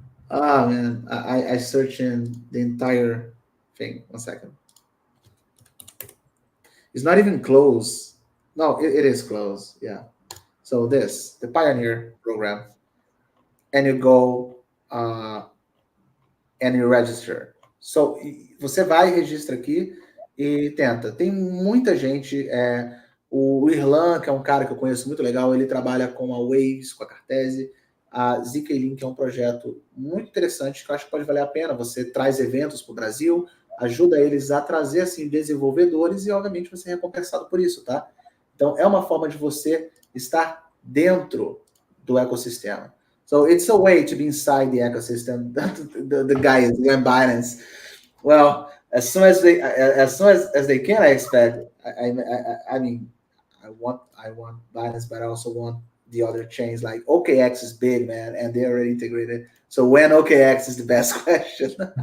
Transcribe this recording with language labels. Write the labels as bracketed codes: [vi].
[en] Ah, man, I searched in the entire thing. 1 second. It's not even close. No, it is close. Yeah. So the Pioneer program, and you go and you register. [pt] So, você vai, registra aqui e tenta. Tem muita gente. O Irlan, que é um cara que eu conheço muito legal, ele trabalha com a Waze, com a Cartese. A ZkLink é um projeto muito interessante que eu acho que pode valer a pena. Você traz eventos para o Brasil, ajuda eles a trazer assim, desenvolvedores e, obviamente, você é recompensado por isso, tá? Então, é uma forma de você estar dentro do ecossistema. [en] So, it's a way to be inside the ecosystem. The guys, the Binance. Well, as soon as they can, I expect. I mean, I want Binance, but I also want the other chains. Like OKX is big, man, and they're already integrated. So when OKX is the best question?